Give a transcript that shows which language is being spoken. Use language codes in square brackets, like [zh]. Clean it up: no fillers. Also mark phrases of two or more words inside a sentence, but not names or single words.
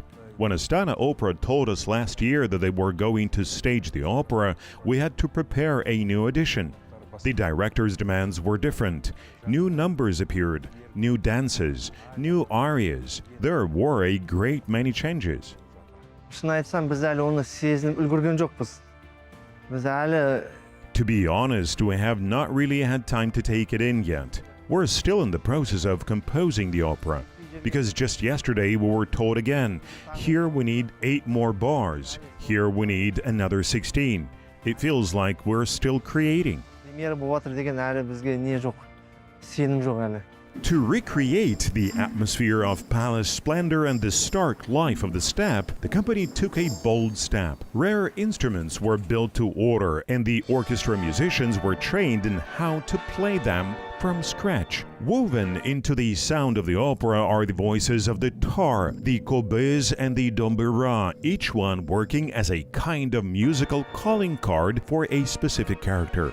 [en] When Astana Opera told us last year that they were going to stage the opera, we had to prepare a new edition. The director's demands were different. New numbers appeared, new dances, new arias. There were a great many changes. [kk] Шын айтсам, біз әлі оны сезініп үлгерген жоқпыз. Біз әлі [en] To be honest, we have not really had time to take it in yet. We're still in the process of composing the opera. Because just yesterday we were told again, here we need 8 more bars, here we need another 16. It feels like we're still creating. [kk] премьера болып жатыр деген әлі бізге не жоқ, сенім жоқ әлі. [en] To recreate the atmosphere of palace splendor and the stark life of the steppe, the company took a bold step. Rare instruments were built to order, and the orchestra musicians were trained in how to play them from scratch. Woven into the sound of the opera are the voices of the tar, the kobez, and the dombura, each one working as a kind of musical calling card for a specific character.